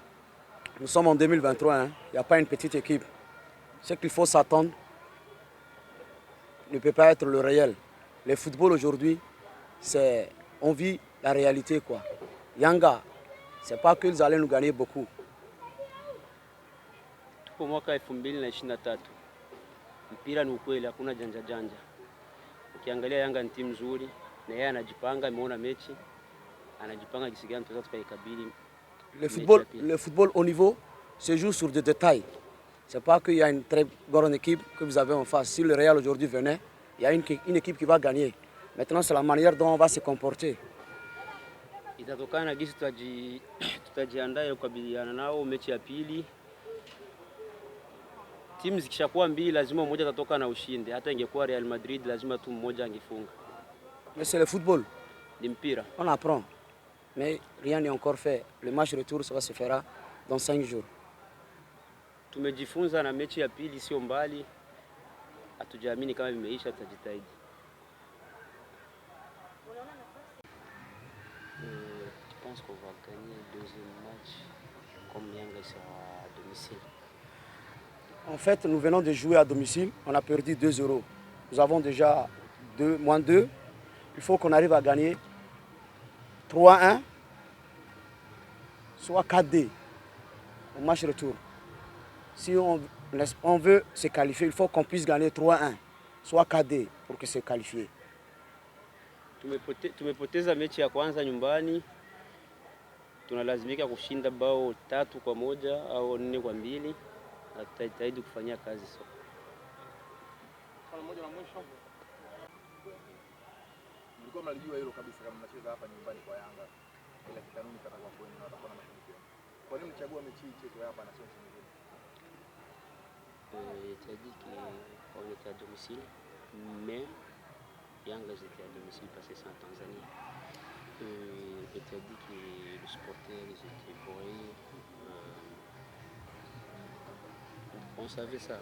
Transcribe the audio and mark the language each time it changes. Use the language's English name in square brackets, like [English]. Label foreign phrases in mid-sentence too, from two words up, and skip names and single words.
[French] Nous sommes en 2023, il n'y a pas une petite équipe. Ce qu'il faut s'attendre ne peut pas être le réel. Le football aujourd'hui, on vit la réalité quoi. Yanga, c'est pas qu'ils allaient nous gagner beaucoup. [Swahili] Tupo mwaka 2023. Mpira ni ukweli, hakuna janja janja. Ukiangalia Yanga ni timu nzuri na yeye anajipanga, ameona mechi, anajipanga jinsi gani tutaweza tukaikabili. [French] Le football au niveau se joue sur des détails. C'est pas qu'il y a une très grande équipe que vous avez en face. Si le Real aujourd'hui venait, il y a une équipe qui va gagner. Maintenant, c'est la manière dont on va se comporter. [Swahili] Itatokana na gisi tutajiandaa kukabiliana nao mechi ya pili. timu zikishakuwa mbili lazima mmoja atatoka na ushindi. Hata ingekuwa Real Madrid lazima tu mmoja angefunga. [French] Mais c'est le football. [Swahili] Ni mpira. [French] On apprend. Mais rien n'est encore fait. Le match retour, ça se fera dans 5 jours. [Swahili] Tumejifunza na mechi ya pili sio mbali. Hatujaamini kama imeisha, tutajitahidi. [French] Je pense qu'on va gagner le deuxième match comme Yanga sera à domicile. En fait, nous venons de jouer à domicile. On a perdu 2-0. Nous avons déjà -2. Il faut qu'on arrive à gagner 3-1, soit 4-2 au match retour. Si on veut se qualifier, il faut qu'on puisse gagner 3-1, soit 4-2 pour que se qualifier. [Swahili] Tumepoteza mechi ya kwanza nyumbani. Tunalazimika kushinda bao 3-1 au 4-2 na tutajitahidi kufanyia kazi sasa. Swali moja la mwisho. Mlikuwa mnalijua hilo kabisa kama mnacheza hapa nyumbani kwa Yanga. Ila kikanuni katakuwa kwenu na watakuwa na mafanikio. Kwa nini mchagua mechi hii ichezwe hapa na sio nchi nyingine? [French] Tu as dit qu'on était à domicile, mais Yanga était à domicile parce que c'est en Tanzanie. Et tu as dit que les supporters étaient bourrés. On savait ça.